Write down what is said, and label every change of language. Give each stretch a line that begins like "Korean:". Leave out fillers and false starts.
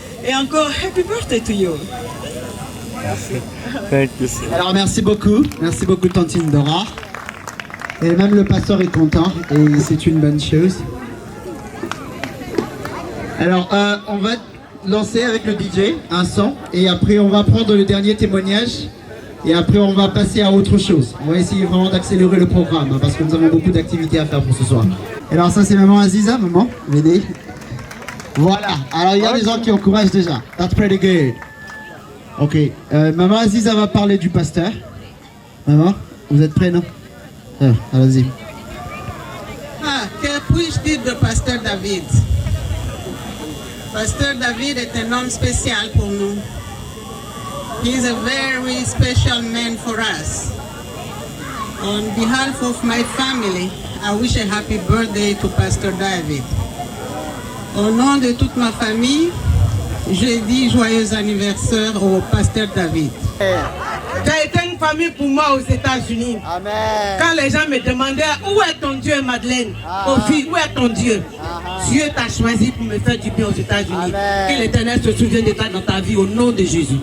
French: Et encore,
English: happy birthday to you. Thank you.
French: Alors merci beaucoup Tantine Dora. Et même le pasteur est content et c'est une bonne chose. Alors on va lancer avec le DJ un son et après on va prendre le dernier témoignage et après on va passer à autre chose. On va essayer vraiment d'accélérer le programme hein, parce que nous avons beaucoup d'activités à faire pour ce soir. Alors ça c'est maman Aziza, maman, venez. Voilà, alors il y a des gens qui encouragent déjà.
English: That's pretty good.
French: Ok, maman Aziza va parler du pasteur. Maman, vous êtes prêts, non? Allez-y. Que puis-je dire de pasteur David? Pasteur David est un homme spécial pour nous.
English: He is a very special man for us. On behalf of my family, I wish a happy birthday to Pastor David.
French: Au nom de toute ma famille, je dis joyeux anniversaire au pasteur David. Tu as été une famille pour moi aux États-Unis. Quand les gens me demandaient où est ton Dieu, Madeleine, Kofi, où est ton Dieu? Dieu t'a choisi pour me faire du bien aux États-Unis. Que l'Éternel se souvienne de toi dans ta vie au nom de Jésus.